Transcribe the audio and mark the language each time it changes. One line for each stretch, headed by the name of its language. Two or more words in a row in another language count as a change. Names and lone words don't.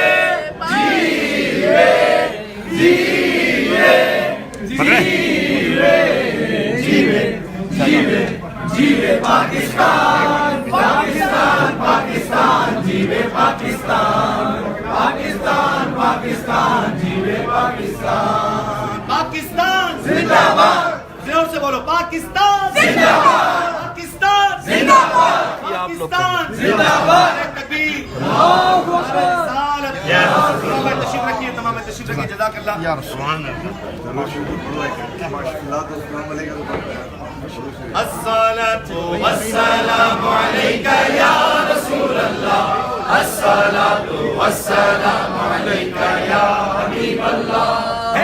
Urdu: جیوے جیوے جیوے جیوے جیوے جیوے پاکستان پاکستان پاکستان جیوے پاکستان پاکستان پاکستان جیوے پاکستان پاکستان زندہ باد زور سے بولو پاکستان زندہ باد پاکستان زندہ باد پاکستان زندہ باد تکبیر
Arabic: اللہ اکبر
Urdu: تمام تشریف رکھیے تمام تشریف رکھیے
Arabic: جزاک اللہ یا رسول اللہ الصلاۃ والسلام علیک یا رسول اللہ الصلاۃ والسلام علیک یا حبیب اللہ ہے